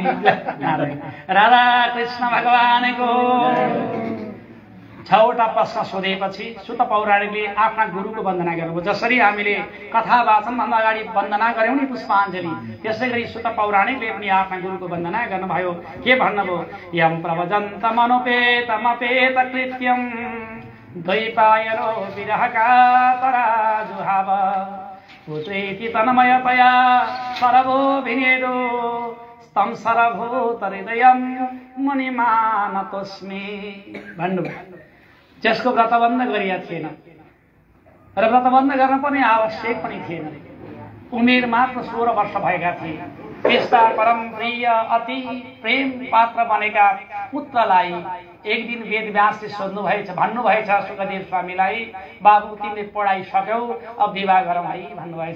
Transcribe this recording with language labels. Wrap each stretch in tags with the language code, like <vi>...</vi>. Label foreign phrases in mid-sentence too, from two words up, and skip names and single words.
<ne>नारायण राधा कृष्ण भगवानको 6वटा प्रश्न सोधेपछि सुत पौराणिकले आफ्ना गुरुको वन्दना गर्नुभयो। जसरी हामीले कथा वाचनभन्दा अगाडि वन्दना गर्यौं नि पुष्पाञ्जली, त्यसै गरी सुत पौराणिकले पनि आफ्ना गुरुको वन्दना गर्नुभयो। के भन्नुभयो?</ne> <sa>यम प्रवजन्तमनुपेतमपेत कृत्यम द्वैपायनो विरहका तराजुहाव पुत्रेति तन्मयतया सरभो विनेदो तं सरभूत हृदयं मुनिमानतोस्मि भन्नुभयो।</sa> <ne>जसको व्रतबन्ध गरिया थिएन र व्रतबन्ध गर्न पनि आवश्यक पनि थिएन। उमेर मात्र 16 वर्ष भएका थिए। त्यस्ता परम प्रिय अति प्रेम पात्र बनेका पुत्रलाई एक दिन वेदव्यासले सोध्नु भएछ, भन्नुभएछ सुखदेव स्वामीलाई, बाबु तिमीले पढाइ सक्यौ, अब विवाह गरौँ है भन्नुभएछ।</ne>